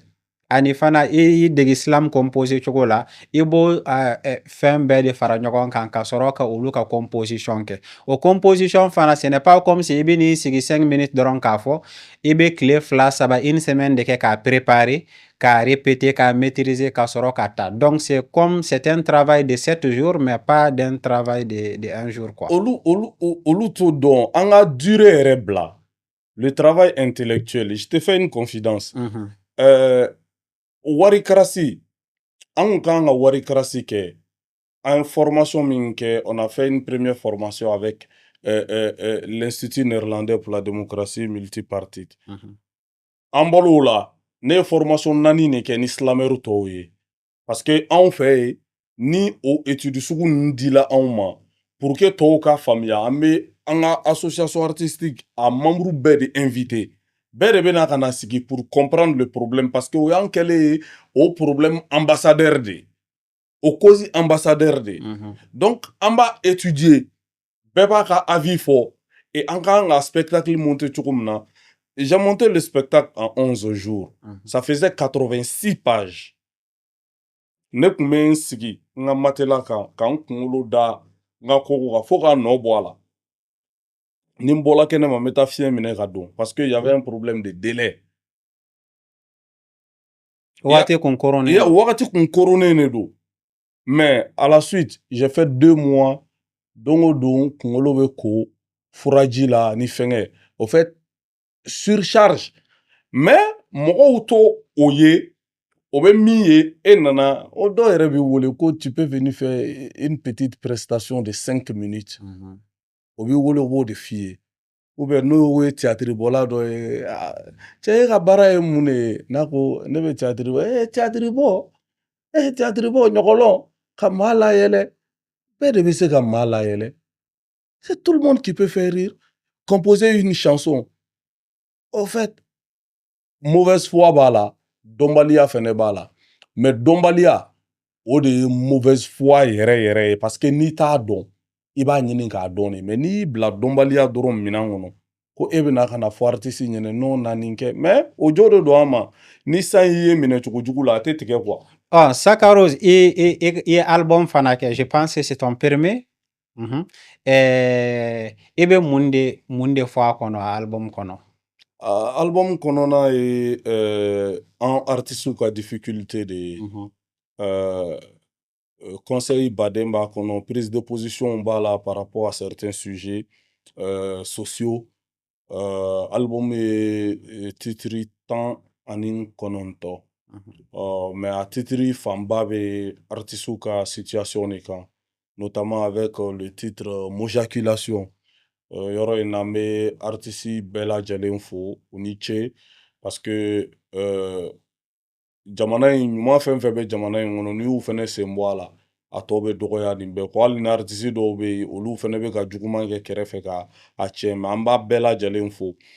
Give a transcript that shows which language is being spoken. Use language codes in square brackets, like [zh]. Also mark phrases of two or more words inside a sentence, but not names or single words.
[bm] Ani fana i dege [fr] slam composé [bm] cogo la, i b'o fɛn bɛɛ de fara ɲɔgɔn kan ka sɔrɔ ka olu ka composition kɛ. O composition fana [fr] ce n'est pas comme si [bm] i bɛ n'i sigi 5 minutes dɔrɔn k'a fɔ, i bɛ tile 2, 3, [fr] une semaine [bm] de kɛ k'a préparer, k'a répéter, k'a maîtriser, k'a sɔrɔ k'a ta. [fr] Donc c'est un travail de 7 jours mais pas d'un travail de 1 jour quoi. [bm] Olu t'o dɔn, an ka durée yɛrɛ bila. [fr] Le travail intellectuel, je te fais une confidence. [bm] Warikarasi, an kan ka warikarasi kɛ, an formation min kɛ, [fr] on a fait une première formation avec l'Institut néerlandais pour la démocratie multipartite. [bm] An bɔr'o la, ne ye formation 4 de kɛ ni silamɛru tɔw ye. [fr] Parce que [bm] anw fɛ yen, ni o étude sugu ninnu dila anw ma, [fr] pour que [bm] tɔw ka faamuya, an bɛ an ka [fr] association artistique [bm] a membre bɛɛ de invité. Bɛɛ de bɛna ka na sigi [fr] pour comprendre le problème parce que [bm] o y'an kɛlen ye o [fr] problème ambassadeur [bm] de, o [fr] cause ambassadeur [bm] de. Donc an b'a étudier, bɛɛ b'a ka avis fɔ, et an kan ka spectacle monter cogo min na. [fr] J'ai monté le spectacle en 11 jours. Ça faisait 86 pages. [bm] Ne kun bɛ n sigi n ka matelas kan ka n kunkolo da n ka kogo kan fo k'a nɔ bɔ a la. Ni n bɔra kɛnɛ ma n bɛ taa fiɲɛ minɛ ka don [fr] parce que y avait un problème de délai. [bm] Wagati kun koronnen. Wagati kun koronnen de don. [fr] Mais à la suite, j'ai fait 2 mois. [bm] Don o don kunkolo bɛ ko furaji la ni fɛngɛ. [fr] Au fait, surcharge. [bm] Mais mɔgɔw to o ye, o bɛ min ye, e nana, o dɔw yɛrɛ b'i wele ko [fr] tu peux venir faire une petite prestation de 5 minutes. [bm] O b'i wele o b'o de f'i ye. [fr] Ou bien [bm] n'o ye théâtre bɔla dɔ ye, cɛ e ka baara ye mun de ye? N'a ko ne bɛ théâtre bɔ, théâtre bɔ ɲɔgɔlɔn ka maa layɛlɛ. Bɛɛ de bɛ se ka maa layɛlɛ. [fr] C'est tout le monde qui peut faire rire. Composer une chanson. Au fait, mauvaise foi [bm] b'a la, dɔnbaliya fɛnɛ b'a la. Mais dɔnbaliya, o de ye [fr] mauvaise foi [bm] yɛrɛ yɛrɛ ye [fr] parce que [bm] n'i t'a dɔn, i b'a ɲini k'a dɔn de. Mais n'i bila dɔnbaliya dɔrɔn minan kɔnɔ, ko e bɛna ka na fɔ artiste ɲɛna n'o na nin kɛ. Mais o jo de don an ma. Ni san y'i ye minɛ cogo jugu la, a tɛ tigɛ quoi. Sakarose, i album fana kɛ, [fr] je pense que c'est ton premier. [bm] I bɛ mun de fɔ a kɔnɔ a album kɔnɔ? Album kɔnɔna ye an artiste ka difficulté de ye. Conseil baden b'a kɔnɔ, [fr] prise de position [bm] b'a la [fr] par rapport à certains sujets sociaux. [bm] Album ye titiri 19. Mais a titiri fanba bɛ artiste ka situation de kan, [fr] notamment avec le titre Mojaculation. [bm] Yɔrɔ in na n bɛ artiste bɛɛ lajɛlen fo u ni ce, [fr] parce que [bm] jamana in ɲuman fɛn fɛn bɛ jamana in kɔnɔ n'i y'u fɛnɛ sen bɔ a la, a tɔ bɛ dɔgɔya nin bɛɛ kɔ. Hali ni artiste dɔw bɛ yen olu fɛnɛ bɛ ka juguman kɛ kɛrɛfɛ ka a cɛn, mais an b'a bɛɛ lajɛlen fo.